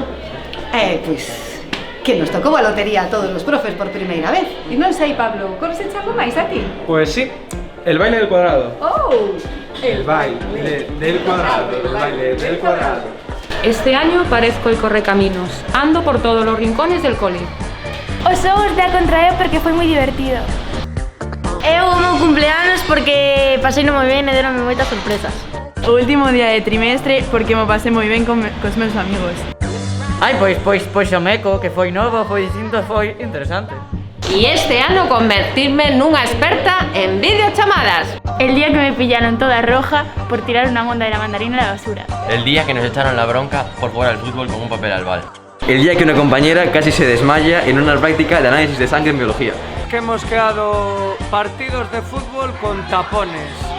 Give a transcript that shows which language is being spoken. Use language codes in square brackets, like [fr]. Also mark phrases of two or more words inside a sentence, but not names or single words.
[gl] Pois, que nos tocou a lotería a todos os profes por primeira vez. E non sei, Pablo, como se chama máis a ti? [es] Pues sí, el baile del cuadrado. Oh, El baile del cuadrado, el baile del cuadrado. Este año parezco el correcaminos. Ando por todos los rincones del cole. [gl] Os xogos de a contraeo porque foi moi divertido. Eu o meu cumpleanos porque paseino moi ben e deronme moitas sorpresas. O último día de trimestre porque me pasei moi ben cos meus amigos. Ai, pois o meco, que foi novo, foi distinto, foi interesante. Y este ano convertirme nunha experta en videochamadas. [es] El día que me pillaron toda roja por tirar una monda de la mandarina a la basura. El día que nos echaron la bronca por jugar al fútbol con un papel albal. El día que una compañera casi se desmaya en una práctica de análisis de sangre en biología. Que hemos quedado partidos de fútbol con tapones.